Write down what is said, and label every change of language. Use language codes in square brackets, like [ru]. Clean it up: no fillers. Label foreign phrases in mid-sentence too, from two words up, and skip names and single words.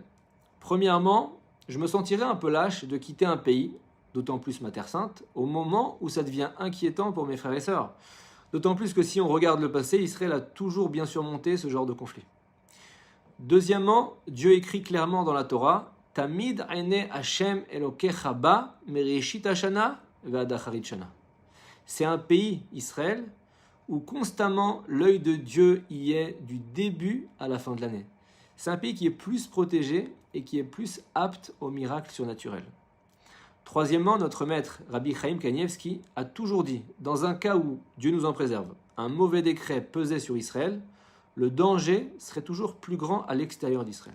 [fr] Premièrement, je me sentirais un peu lâche de quitter un pays, d'autant plus ma terre sainte, au moment où ça devient inquiétant pour mes frères et sœurs. D'autant plus que si on regarde le passé, Israël a toujours bien surmonté ce genre de conflit. Deuxièmement, Dieu écrit clairement dans la Torah « [he] תמיד עיני השם אלוקיך בה מראשית השנה ועד אחרית שנה ». [fr] C'est un pays, Israël, où constamment l'œil de Dieu y est du début à la fin de l'année. C'est un pays qui est plus protégé et qui est plus apte aux miracles surnaturels. Troisièmement, notre maître, Rabbi Chaim Kanievski, a toujours dit, dans un cas où, Dieu nous en préserve, un mauvais décret pesait sur Israël, le danger serait toujours plus grand à l'extérieur d'Israël.